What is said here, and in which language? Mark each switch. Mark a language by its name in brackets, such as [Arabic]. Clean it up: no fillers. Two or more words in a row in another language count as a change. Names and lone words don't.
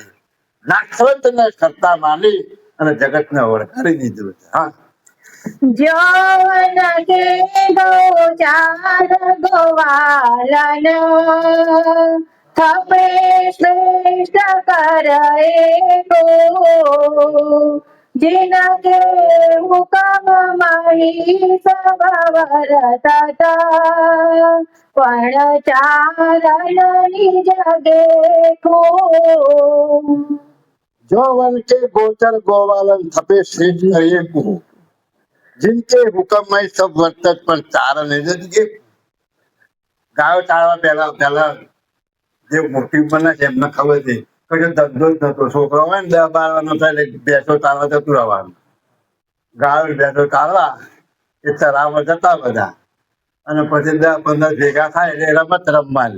[Gujarati] નાશવંત ને કરતા માની અને જગત ને ઓળખાડી દીધું છે. હા, [Hindi] जन के गोचार गोवालन थपे श्रेष्ठ करे को, जिनके हुकम मही सब वरतता पण चारण निज देखो. जो वन के गोचर गोवालन थपे श्रेष्ठ करे को, जिनके हुक्म में सब वर्तत पर चारण निज देखो. [Gujarati] ગાયો ચારવા પહેલા જે મોટી બને છે એમને ખબર છે કે જો ધંધો જ નતો, છોકરો હોય ને 10-12 થાય એટલે બેસો ચારવા જતું રહેવાનું. ગાયો બેસો ચારવા એ ચરાવવા જતા બધા અને પછી 10-15 ભેગા થાય એટલે રમત રમવાની.